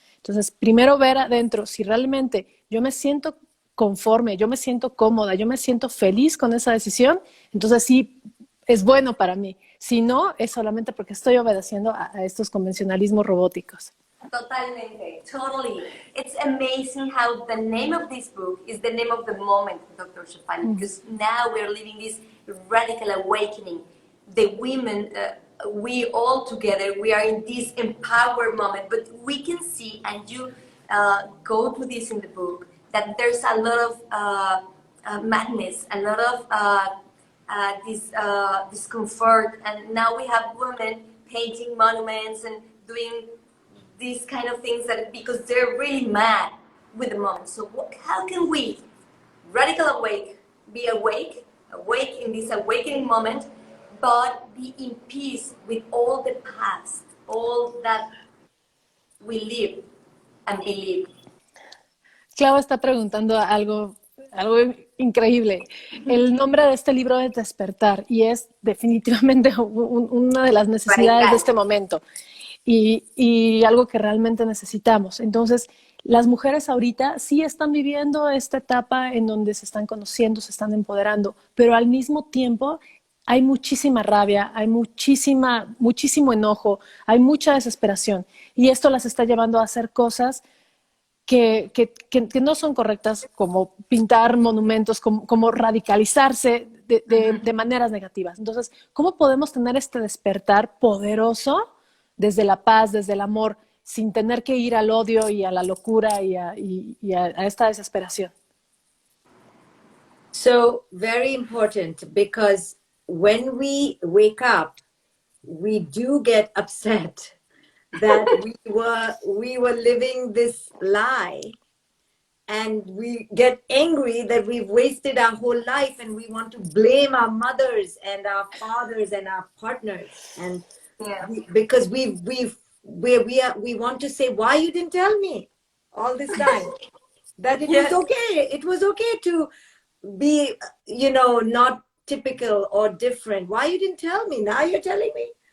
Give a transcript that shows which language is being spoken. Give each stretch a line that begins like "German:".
Spanish: Entonces, primero ver adentro si realmente yo me siento conforme, yo me siento cómoda, yo me siento feliz con esa decisión, entonces sí es bueno para mí. Si no, es solamente porque estoy obedeciendo a estos convencionalismos robóticos. Totalmente,
English: totally. It's amazing how the name of this book is the name of the moment, Dr. Shefali, because now we're living this radical awakening. The women, we all together, we are in this empowered moment, but we can see, and you go through this in the book, that there's a lot of madness, a lot of this discomfort, and now we have women painting monuments and doing these kind of things that because they're really mad with the moment. So how can we radical awake, be awake in this awakening moment, but be in peace with all the past, all that we live and believe?
Spanish: Clau está preguntando algo increíble. El nombre de este libro es Despertar y es definitivamente una de las necesidades de este momento y algo que realmente necesitamos. Entonces, las mujeres ahorita sí están viviendo esta etapa en donde se están conociendo, se están empoderando, pero al mismo tiempo hay muchísima rabia, hay muchísimo enojo, hay mucha desesperación y esto las está llevando a hacer cosas que no son correctas, como pintar monumentos, como radicalizarse de maneras negativas. Entonces, ¿cómo podemos tener este despertar poderoso desde la paz, desde el amor, sin tener que ir al odio y a la locura y a esta desesperación?
English: So very important, because when we wake up, we do get upset that we were living this lie, and we get angry that we've wasted our whole life, and we want to blame our mothers and our fathers and our partners, and because we want to say, why you didn't tell me all this time that it was okay, it was okay to be, not typical or different. Why you didn't tell me? Now you're telling me.